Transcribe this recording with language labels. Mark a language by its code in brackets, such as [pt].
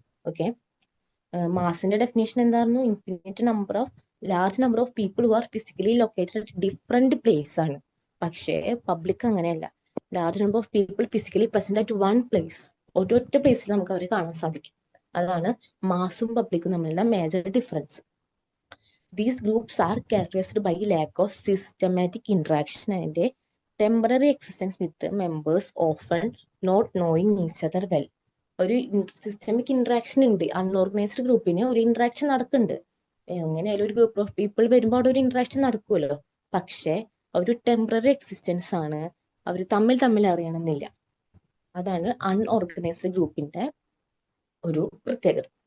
[en] okay, മാസിന്റെ definition [ml] എന്തായിരുന്നു? [en] Infinite number of large number of people who are physically located at different place ആണ്. [ml] പക്ഷേ public അങ്ങനെയല്ല. [en] large number of people physically present at one place, [ml] ഒരൊറ്റ പ്ലേസിൽ നമുക്ക് അവരെ കാണാൻ സാധിക്കും. അതാണ് മാസും പബ്ലിക്കും തമ്മിലുള്ള major difference. [en] These groups are characterized by lack of systematic interaction and a temporary existence with the members often not knowing each other well. [ml] ഒരു systemic interaction ഉണ്ട്. അൺഓർഗനൈസ്ഡ് ഗ്രൂപ്പിന് ഒരു ഇന്ററാക്ഷൻ നടക്കുന്നുണ്ട്. എങ്ങനെയായാലും ഒരു ഗ്രൂപ്പ് ഓഫ് പീപ്പിൾ വരുമ്പോൾ അവിടെ ഒരു ഇന്ററാക്ഷൻ നടക്കുമല്ലോ. പക്ഷെ ഒരു ടെമ്പററി എക്സിസ്റ്റൻസ് ആണ്, അവർ തമ്മിൽ അറിയണമെന്നില്ല. അതാണ് അൺഓർഗനൈസ്ഡ് ഗ്രൂപ്പിന്റെ ഒരു പ്രത്യേകത.